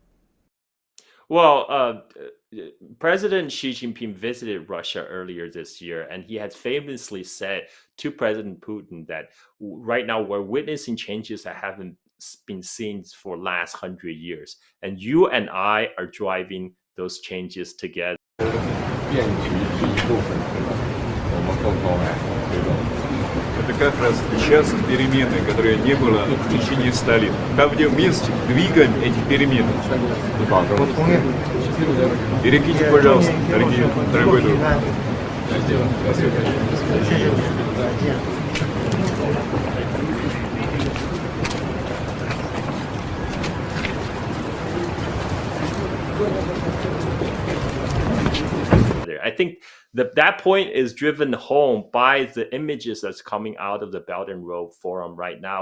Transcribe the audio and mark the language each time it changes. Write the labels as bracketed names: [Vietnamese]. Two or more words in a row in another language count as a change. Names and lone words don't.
[English] Well, President Xi Jinping visited Russia earlier this year, and he has famously said to President Putin that right now we're witnessing changes that haven't been seen for the last 100 years. And you and I are driving those changes together. [Chinese] 变局是一部分，我们共同来推动。 [Russian] Это как раз сейчас перемены, которые не было в течение 100 лет. Там, где вместе двигаем эти перемены. Перекиньте, пожалуйста, дорогой друг. [English] I think that point is driven home by the images that's coming out of the Belt and Road Forum right now.